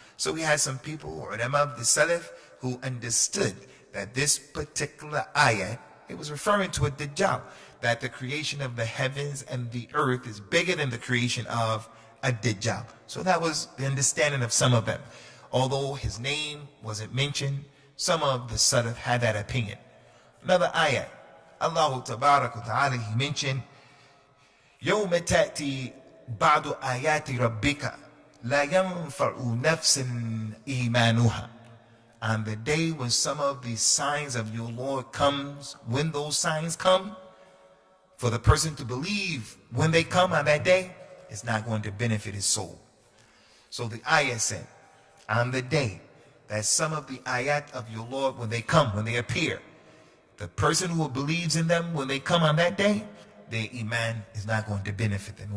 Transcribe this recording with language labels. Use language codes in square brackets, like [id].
[en] So we had some people, ulama of the Salaf, who understood that this particular ayat, it was referring to a Dajjal, that the creation of the heavens and the earth is bigger than the creation of a Dajjal. So that was the understanding of some of them. Although his name wasn't mentioned, some of the Salaf had that opinion. Another ayat, Allah Tabarak wa Ta'ala, He mentioned, [ar] يَوْمَ تَأْتِي بَعْدُ آيَاتِ رَبِّكَ لَا يَنْفَعُ نَفْسٍ إِيمَانُهَا. [en] On the day when some of the signs of your Lord comes, when those signs come, for the person to believe when they come on that day, it's not going to benefit his soul. So the ayah said, on the day that some of the ayat of your Lord, when they come, when they appear, the person who believes in them when they come on that day, their iman is not going to benefit them.